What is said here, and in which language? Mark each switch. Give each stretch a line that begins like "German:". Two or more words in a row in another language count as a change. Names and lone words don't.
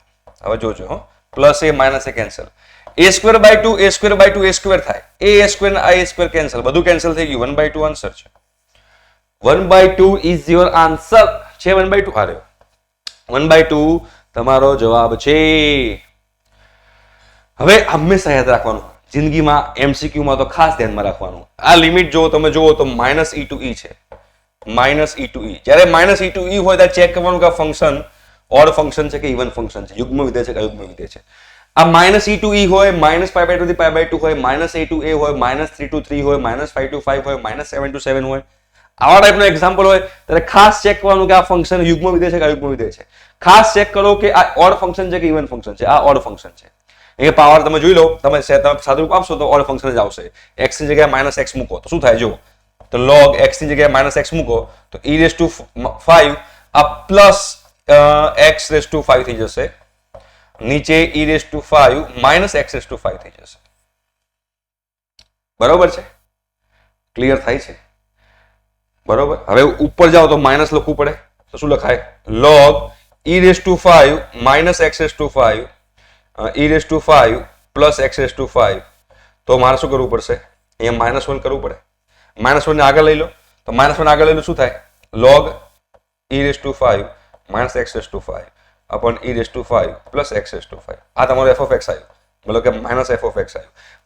Gujarati: હવે જોજો હો, પ્લસ a માઇનસ a કેન્સલ, a²/2 a²/2 a² થાય, a² ને a² કેન્સલ, બધું કેન્સલ થઈ ગયું, 1/2 આન્સર છે. 1/2
English: is your answer
Gujarati: છે. 1/2 હાર્યો, 1/2 તમારો જવાબ છે. હવે હંમેશા યાદ રાખવાનું, જિંદગીમાં એમસીક્યુમાં તો ખાસ ધ્યાનમાં રાખવાનું, આ લિમિટ જો તમે જુઓ તો -e to e છે, -e to e. જ્યારે -e to e હોય ત્યારે ચેક કરવાનું કે આ ફંક્શન
English: odd function
Gujarati: છે કે
English: even function
Gujarati: છે, યુગ્મ વિધેય છે કે અયુગ્મ વિધેય છે. આ -e to e હોય, -π/2 થી π/2 હોય, -a to a હોય, -3 to 3 હોય, -5 to 5 હોય, -7 to 7 હોય, આવા ટાઈપનો એક્ઝામ્પલ હોય ત્યારે ખાસ ચેક કરવાનું કે આ ફંક્શન યુગ્મ વિધેય છે કે અયુગ્મ વિધેય છે. ખાસ ચેક કરો કે આ
English: odd function
Gujarati: છે કે
English: even function
Gujarati: છે. આ
English: odd function
Gujarati: છે. એ પાવર તમે જોઈ લો, તમે સાદુરૂપ આપશો તો
English: odd function
Gujarati: જ આવશે. x ની જગ્યાએ -x મૂકો તો શું થાય જો, તો log x ની જગ્યાએ -x મૂકો તો e⁵ આ પ્લસ x⁵ થઈ જશે, નીચે e⁵ -x⁵ થઈ જશે. બરોબર છે? ક્લિયર થાય છે? બરોબર. હવે ઉપર જાઓ તો માઇનસ લખવું પડે, તો શું લખાય? log e⁵ -x⁵ e⁵ પ્લસ x⁵. તો મારે શું કરવું પડશે? અહીંયા -1 કરવું પડે. -1 ને આગળ લઈ લો, તો -1 આગળ લઈ લો શું થાય? log e⁵ -x⁵ upon e⁵ પ્લસ x⁵. આ તમારો f(x) આવ્યું, મતલબ કે -f(x) આવ્યું.